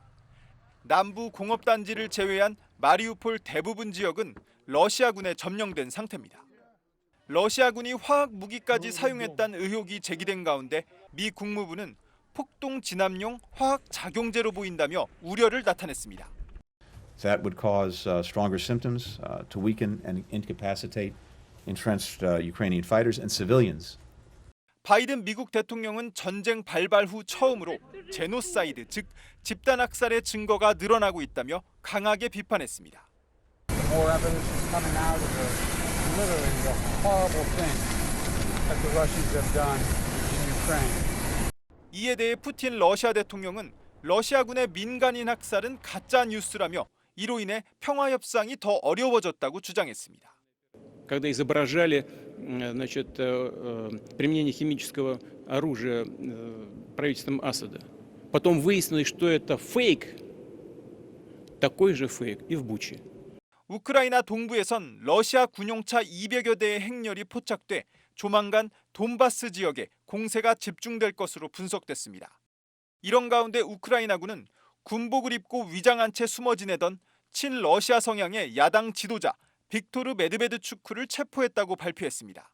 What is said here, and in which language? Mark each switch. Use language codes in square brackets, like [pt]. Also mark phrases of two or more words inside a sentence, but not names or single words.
[ko] 남부 공업단지를 제외한 마리우폴 대부분 지역은 러시아군에 점령된 상태입니다. 러시아군이 화학 무기까지 사용했다는 의혹이 제기된 가운데 미 국무부는 폭동 진압용 화학 작용제로 보인다며 우려를 나타냈습니다. [en] That would cause stronger symptoms to weaken and incapacitate entrenched Ukrainian fighters and civilians. [ko] 바이든 미국 대통령은 전쟁 발발 후 처음으로 제노사이드, 즉 집단 학살의 증거가 늘어나고 있다며 강하게 비판했습니다. [en] More evidence is coming out of literally the horrible thing that the Russians have done in Ukraine. [ko] 이에 대해 푸틴 러시아 대통령은 러시아군의 민간인 학살은 가짜 뉴스라며 이로 인해 평화 협상이 더 어려워졌다고 주장했습니다. [ru] Когда изображали, значит, применение химического оружия правительством Асада. Потом выяснилось, что это фейк, такой же фейк и в Буче. [ko] 우크라이나 동부에선 러시아 군용차 200여 대의 행렬이 포착돼 조만간 돈바스 지역에 공세가 집중될 것으로 분석됐습니다. 이런 가운데 우크라이나군은 군복을 입고 위장한 채 숨어 지내던 친러시아 성향의 야당 지도자 빅토르 메드베드 추크를 체포했다고 발표했습니다.